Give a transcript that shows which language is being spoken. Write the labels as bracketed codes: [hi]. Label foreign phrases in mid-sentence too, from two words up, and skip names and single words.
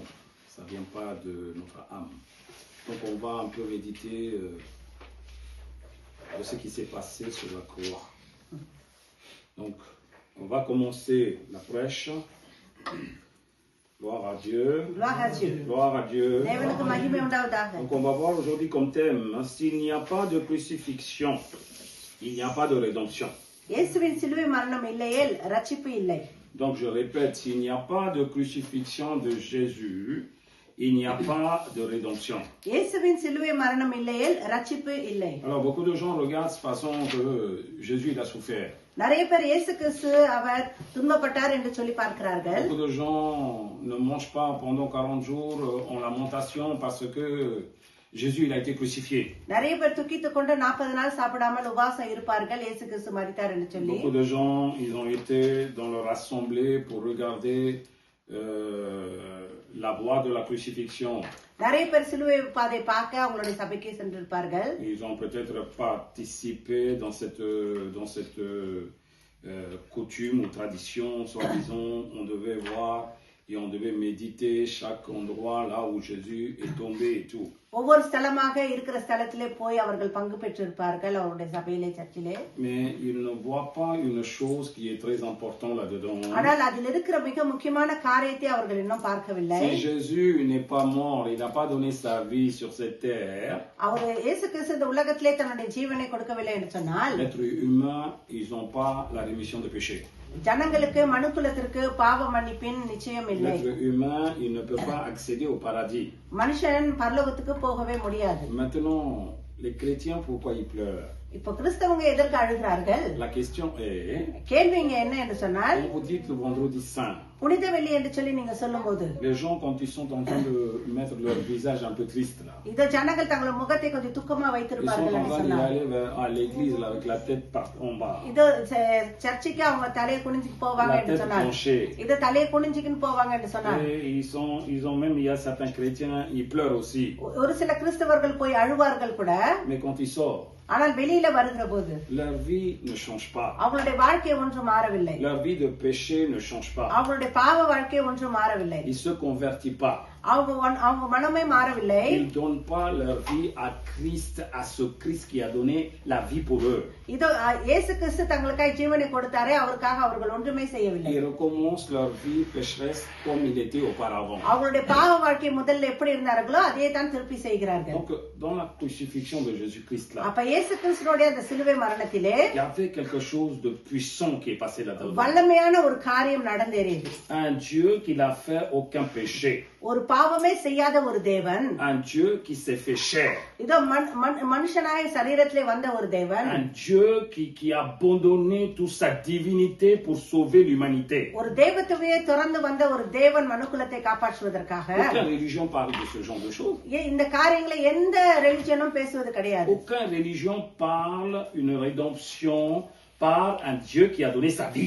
[fr] Ça ne vient pas de notre âme. Donc on va un peu méditer de ce qui s'est passé sur la croix. Donc, on va commencer la prêche. Gloire à Dieu. Gloire à Dieu. Gloire à Dieu. [ta] தேவனுக்கு மகிமை உண்டாவதாக. [fr] Donc on va voir aujourd'hui comme thème, hein, s'il n'y a pas de crucifixion, il n'y a pas de rédemption. [ta] இயேசுவின் சிலுவை மரணம் இல்லையேல் ரட்சிப்பு இல்லை. [fr] Donc je répète, s'il n'y a pas de crucifixion de Jésus, il n'y a pas de rédemption. [ta] இயேசுவின் சிலுவை மரணம் இல்லையேல் ரட்சிப்பு இல்லை. [fr] Alors beaucoup de gens regardent de façon que Jésus il a souffert. [ta] நிறைய பேர் இயேசு கிறிஸ்து அவர் துன்பப்பட்டார் என்று சொல்லி பார்க்கிறார்கள். [fr] Beaucoup de gens ne mangent pas pendant 40 jours en lamentation parce que Jésus il a été crucifié. [ta] நிறைய பேர் துக்கித்துக் கொண்டு 40 நாள் சாப்பிடாமல் உபவாசம் இருப்பார்கள் இயேசு கிறிஸ்து மரித்தார் என்று சொல்லி. [fr] Beaucoup de gens ils ont été dans leur assemblée pour regarder la voie de la crucifixion. [ta] நிறைய பேர் சிலுவை பாதை பார்க்க அவங்களுடைய சபைக்கு சென்றிருப்பார்கள். [fr] Ils ont peut-être participé dans cette coutume ou tradition, soi-disant, on devait voir et on devait méditer chaque endroit là où Jésus est tombé et tout. [ta] ஒவ்வொரு ஸ்தலமாக இருக்கிற ஸ்தலத்திலே போய் அவர்கள் பங்கு பெற்றிருப்பார்கள் அவருடைய சபையிலே சர்ச்சிலே. [fr] Mais ils ne voient pas une chose qui est très importante là-dedans. [ta] ஆனால் அதில் இருக்கிற மிக முக்கியமான காரியத்தை அவர்கள் இன்னும் பார்க்கவில்லை. [fr] Si Jésus n'est pas mort, il n'a pas donné sa vie sur cette terre. [ta] அவர் இயேசு கிறிஸ்து இந்த உலகத்திலே தன்னுடைய ஜீவனை கொடுக்கவில்லை என்று சொன்னால், [fr] L'être humain, ils n'ont pas la rémission de péché. [ta] ஜனங்களுக்கு மனுக்குலத்திற்கு பாவ மன்னிப்பின் நிச்சயம் இல்லை. [fr] L'être humain, il ne peut pas accéder au paradis. [ta] மனுஷன் பரலோகத்துக்கு போகவே முடியாது. [fr] Maintenant, les chrétiens, pourquoi ils pleurent? [ta] இப்போ கிறிஸ்தவங்க எதற்கு அழுகிறார்கள்? [fr] La question est, [ta] கேள்வி இங்க என்ன என்று சொன்னால், [fr] quand vous dites le vendredi saint, [ta] புனித வெள்ளி என்று சொல்லி நீங்க சொல்லும்போது, [fr] les gens quand ils sont en train de mettre leur visage un peu triste là, [ta] இந்த ஜனங்கள் தங்கள் முகத்தை கொஞ்சம் துக்கமா [fr] ils sont [ta] வைத்திருப்பார்கள் [fr] en [ta] என்று [fr] train [ta] சொன்னார். [fr] d'aller à l'église là, avec la tête en bas, [ta] இது சர்ச்சுக்கு அவங்க தலையை குனிஞ்சிட்டு போவாங்க [fr] la [ta] என்று [fr] tête [ta] சொன்னார். [fr] penchée. [ta] இது தலையை குனிஞ்சிக்கின்னு போவாங்க என்று சொன்னார். [fr] Et il y a certains chrétiens, ils pleurent aussi. [ta] ஒரு சில கிறிஸ்தவர்கள் போய் அழுவார்கள் கூட. [fr] Mais quand ils sortent, [ta] ஆனால் வெளியில வருகிற போது [fr] leur vie ne change pas. [ta] அவங்களுடைய வாழ்க்கை ஒன்று மாறவில்லை. [fr] Leur vie de péché ne change pas. [ta] அவங்களுடைய பாவ வாழ்க்கை ஒன்று மாறவில்லை. [fr] Ils se convertissent pas. [ta] அவங்க மனமே மாறவில்லை. [fr] Ils donnent pas leur vie à Christ, à ce Christ qui a donné la vie pour eux. [ta] இதோ இயேசு கிறிஸ்து தங்களுக்காக ஜீவனை கொடுத்தாரே அவருக்காக அவர்கள் ஒன்றுமே செய்யவில்லை. [fr] Ils recommencent leur vie pécheresse comme il était auparavant. [ta] அவங்களுடைய பாவ வாழ்க்கை முதல்ல எப்படி இருந்தார்களோ அதே தான் திருப்பி செய்கிறார்கள். [fr] Donc dans la crucifixion de Jésus-Christ là, [ta] அப்ப இயேசு கிறிஸ்துவோட அந்த சிலுவை மரணத்திலே [fr] il y avait quelque chose de puissant qui est passé là-dedans. [ta] வல்லமையான ஒரு காரியம் நடந்தேறியது. [fr] Un Dieu qui n'a fait aucun péché. [ta] ஒரு பாவமே செய்யாத ஒரு தேவன். [fr] Un Dieu qui s'est fait chair. [ta] இதோ மனுஷனாய் சரீரத்திலே வந்த ஒரு தேவன். [fr] Un Dieu qui a abandonné toute sa divinité pour sauver l'humanité. [ta] ஒரு தேவத்துவையே திறந்து வந்த ஒரு தேவன் மனுக்குலத்தை காப்பாற்றுவதற்காக. [fr] Aucune religion parle de ce genre de choses. [ta] இந்த காரியங்களை எந்த ரிலிஜனும் பேசுவது கிடையாது. [fr] Aucune religion parle une rédemption par un Dieu qui a donné sa vie.